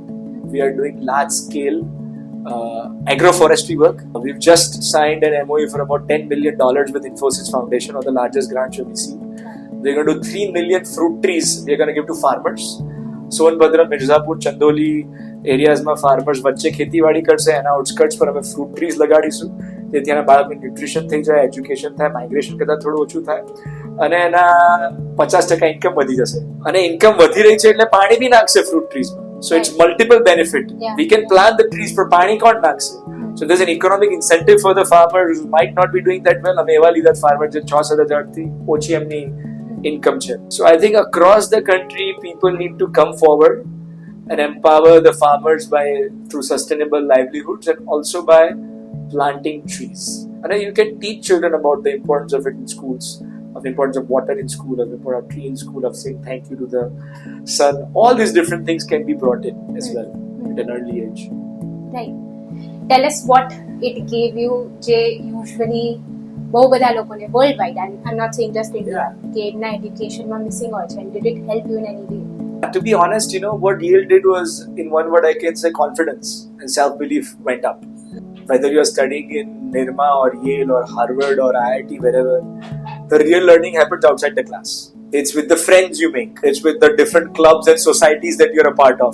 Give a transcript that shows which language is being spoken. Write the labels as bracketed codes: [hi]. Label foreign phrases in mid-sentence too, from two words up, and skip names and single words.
[en] We are doing large scale agroforestry work. We've just signed an MOU for about $10 million with Infosys Foundation, or the largest grant you've received. We're going to do 3 million fruit trees we're going to give to farmers. [gu] સોનભદ્ર, મિર્ઝાપુર, ચંદોલી એરિયાઝમાં ફાર્મર્સ વચ્ચે ખેતીવાડી કરશે, એના આઉટસ્કર્ટ્સ પર અમે [en] fruit trees [gu] લગાડીશું, જેથી એના બાળકને ન્યુટ્રિશન થઈ જાય, એજ્યુકેશન થાય, માઇગ્રેશન કરતાં થોડું ઓછું થાય, અને એના 50% ઇન્કમ વધી જશે. અને ઇન્કમ વધી રહી છે એટલે પાણી બી નાખશે ફ્રૂટ ટ્રીઝમાં. [en] So it's multiple benefit. Yeah. We can plant the trees for [gu] પાણી કોણ નાખશે? [en] So there's an economic incentive for the farmers who might not be doing that well. [gu] અમે એવા લીધા farmers જે 6,000 થી ઓછી એમની income છે. [en] So I think across the country people need to come forward and empower the farmers through sustainable livelihoods, and also by planting trees. And you can teach children about the importance of it in schools, of the importance of water in school, of the importance of tree in school, of saying thank you to the sun. All these different things can be brought in as well at an early age. Right. Tell us what it gave you, [gu] જે usually બહુ બધા લોકોને [en] world wide, I'm not saying just India, [gu] કે એમના એડ્યુકેશનમાં મિસિંગ હોય છે. [en] Did it help you in any way? To be honest, what Yale did was, in one word I can say, confidence and self-belief went up. Whether you're studying in Nirma or Yale or Harvard or IIT, wherever, the real learning happens outside the class. It's with the friends you make. It's with the different clubs and societies that you're a part of.